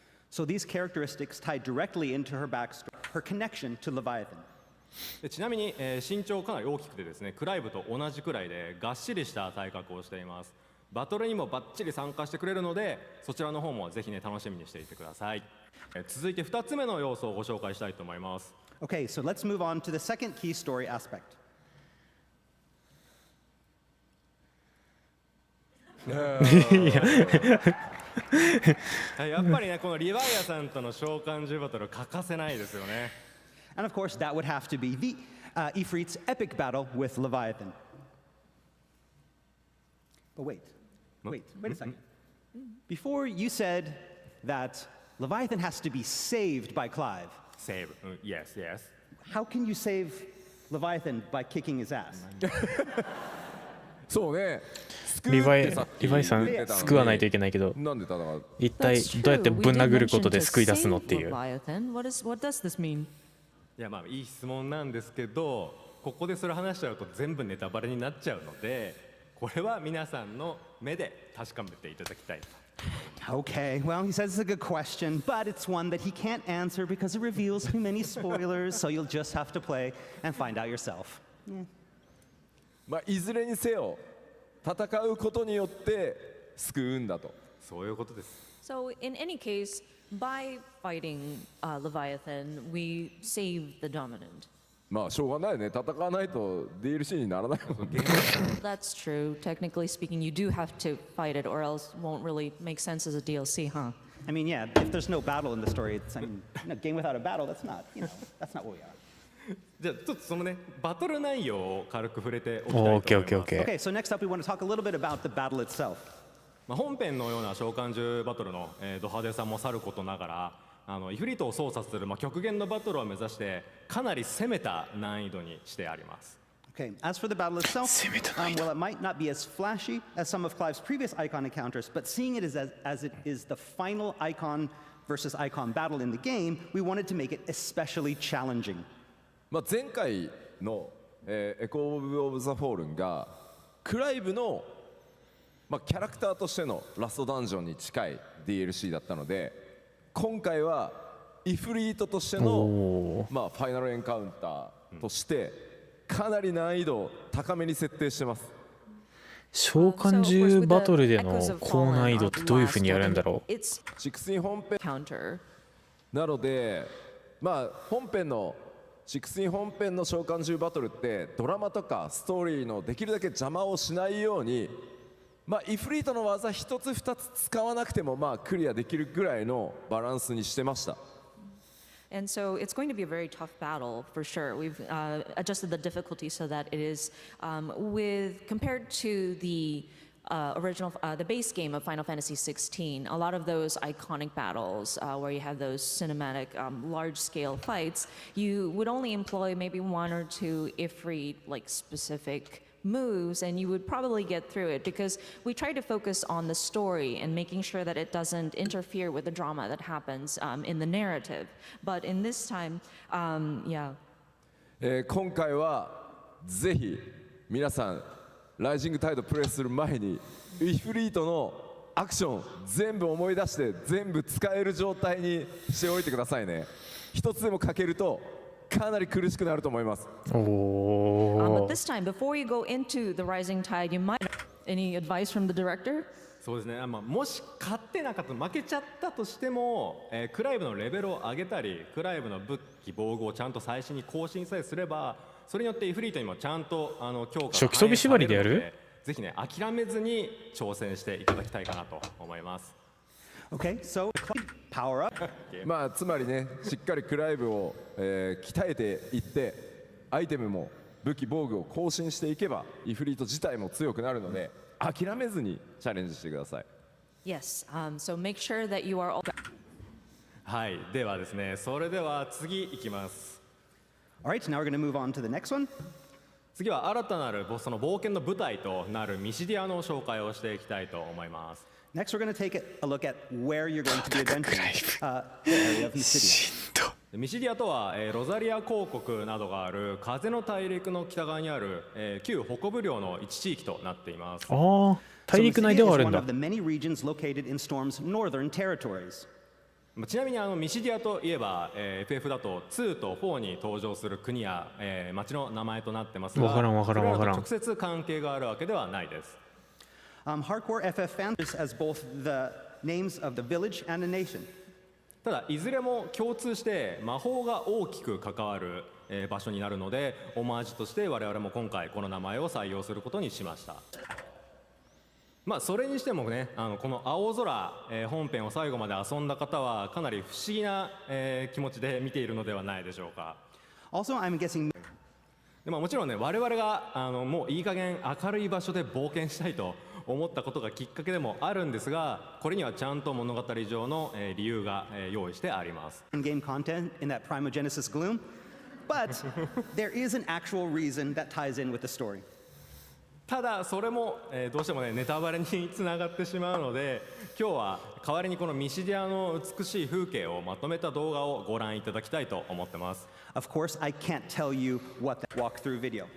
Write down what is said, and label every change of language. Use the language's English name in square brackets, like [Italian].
[English] So these characteristics tie directly into her backstory, her connection to Leviathan. [Japanese] でちなみに、身長かなり大きくてですね、クライブと同じくらいでがっしりした体格をしています。バトルにもバッチリ参加してくれるので、そちらの方もぜひね楽しみにしていてください。続いて2つ目の要素をご紹介したいと思います。 [English] Okay, so let's move on to the second key story aspect. [Japanese] やっぱりねこのリヴァイアさんとの召喚獣バトル欠かせないですよね。 [English] And of course, that would have to be the Ifrit's epic battle with Leviathan. But wait a second. Before you said that Leviathan has to be saved by Clive. Save, yes, yes. How can you save Leviathan by kicking his ass? [Japanese] そうね。リヴァイさん救わないといけないけど、なんで戦う？一体どうやってぶん殴ることで救い出すのっていう。 [English] What does this mean? [Japanese] いやまあいい質問なんですけど、ここでそれ話しちゃうと全部ネタバレになっちゃうので、これは皆さんの目で確かめていただきたいと。 [English] Okay, well, he says it's a good question, but it's one that he can't answer because it reveals too many spoilers, so you'll just have to play and find out yourself. [Japanese] まあいずれにせよ戦うことによって救うんだと。そういうことです。 [English] So in any case, by fighting Leviathan, we save the dominant. [Japanese] まあしょうがないね。戦わないと DLC にならないもんね。 [English] That's true. Technically speaking, you do have to fight it, or else it won't really make sense as a DLC, huh? I mean, yeah, if there's no battle in the story, it's, I mean, a game without a battle, that's not what we are. [Japanese] じゃあちょっとそのねバトル内容を軽く触れておきたいと思います。 [English] OK。 Okay, so next up we want to talk a little bit about the battle itself. [Japanese] 本編のような召喚獣バトルの、ド派手さもさることながら、イフリートを操作する、極限のバトルを目指してかなり攻めた難易度にしてあります。 [English] Okay, as for the battle itself, well, it might not be as flashy as some of Clive's previous icon encounters, but seeing it as it is the final icon versus icon battle in the game, we wanted to make it especially challenging. [Japanese] 前回の、エコー・オブ・ザ・フォールンがクライブの、キャラクターとしてのラストダンジョンに近い DLC だったので、今回はイフリートとしての、ファイナルエンカウンターとしてかなり難易度を高めに設定してます。召喚獣バトルでの高難易度ってどういう風にやるんだろう。 16本編なので、本編の16本編の召喚獣バトルってドラマとかストーリーのできるだけ邪魔をしないように、イフリートの技一つ二つ使わなくてもクリアできるぐらいのバランスにしてました。 [English] And so it's going to be a very tough battle for sure. We've adjusted the difficulty so that it is compared to the the base game of Final Fantasy 16, a lot of those iconic battles where you have those cinematic large-scale fights, you would only employ maybe one or two Ifrit specific moves and you would probably get through it because we try to focus on the story and making sure that it doesn't interfere with the drama that happens in the narrative. But in this time, yeah. [Japanese] 今回はぜひ皆さんライジングタイドプレイする前にイフリートのアクション全部思い出して全部使える状態にしておいてくださいね。一つでも欠けるとかなり苦しくなると思います。 [English] But this time, before you go into the rising tide, you might. Any advice from the director? [Japanese] そうですね、もし勝ってなかった負けちゃったとしても、クライブのレベルを上げたりクライブの武器防具をちゃんと最新に更新さえすればそれによってイフリートにもちゃんと強化食装備縛りでやる？ぜひね諦めずに挑戦していただきたいかなと思います。 [English] Okay, so power up. [Japanese] つまりねしっかりクライブを、鍛えていってアイテムも武器防具を更新していけばイフリート自体も強くなるので諦めずにチャレンジしてください。 [English] Yes, so make sure that you are all. [Japanese] はい、ではですね、それでは次いきます。 [English] All right, now we're going to move on to the next one. [Japanese] 次は新たなるその冒険の舞台となるミシディアの紹介をしていきたいと思います。 [English] Next, we're going to take a look at where you're going to be adventuring, the area of Mysidia. [Japanese] ミシディアとは、ロザリア公国などがある風の大陸の北側にある、旧北部領の一地域となっています。大陸内ではあるんだ。 [English] So Mysidia is one of the many regions located in Storm's northern territories. [Japanese] ちなみにミシディアといえば、FF だと2と4に登場する国や、町の名前となってますが、それらと直接関係があるわけではないです。 [English] Hardcore FF fans as both the names of the village and the nation. [Japanese] ただいずれも共通して魔法が大きく関わる、場所になるのでオマージュとして我々も今回この名前を採用することにしました。それにしてもねこの青空、本編を最後まで遊んだ方はかなり不思議な、気持ちで見ているのではないでしょうか。 [English] Also, I'm guessing. [Japanese] でもちろんね我々がもういい加減明るい場所で冒険したいと思ったことがきっかけでもあるんですがこれにはちゃんと物語上の、理由が、用意してあります。 [English] In-game content in that Primogenesis gloom, but there is an actual reason that ties in with the story. [Japanese] ただそれも、どうしてもねネタバレにつながってしまうので今日は代わりにこのミシディアの美しい風景をまとめた動画をご覧いただきたいと思ってます。 [English] Of course, I can't tell you what that walkthrough video.